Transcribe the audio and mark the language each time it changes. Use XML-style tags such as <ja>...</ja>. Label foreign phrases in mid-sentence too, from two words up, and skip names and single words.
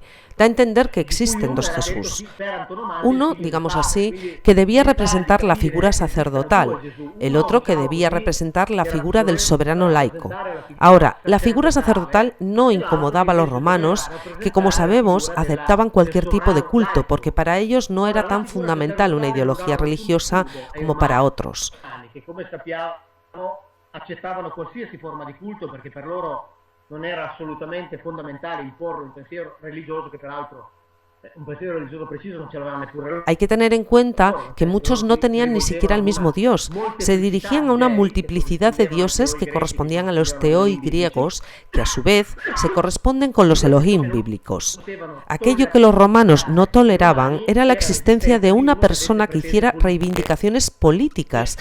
<es>Da a entender que existen 2 Jesús. Uno, digamos así, que debía representar la figura sacerdotal, el otro que debía representar la figura del soberano laico. Ahora, la figura sacerdotal no incomodaba a los romanos, que como sabemos aceptaban cualquier tipo de culto, porque para ellos no era tan fundamental una ideología religiosa como para otros.</es> <it>Non era assolutamente fondamentale imporre un pensiero religioso che peraltro un pensiero religioso preciso non ce l'aveva neppure.</it> <es>Hay que tener en cuenta que muchos no tenían ni siquiera el mismo Dios. Se dirigían a una multiplicidad de dioses que correspondían a los teoi griegos, que a su vez se corresponden con los Elohim bíblicos. Aquello que los romanos no toleraban era la existencia de una persona que hiciera reivindicaciones políticas.</es>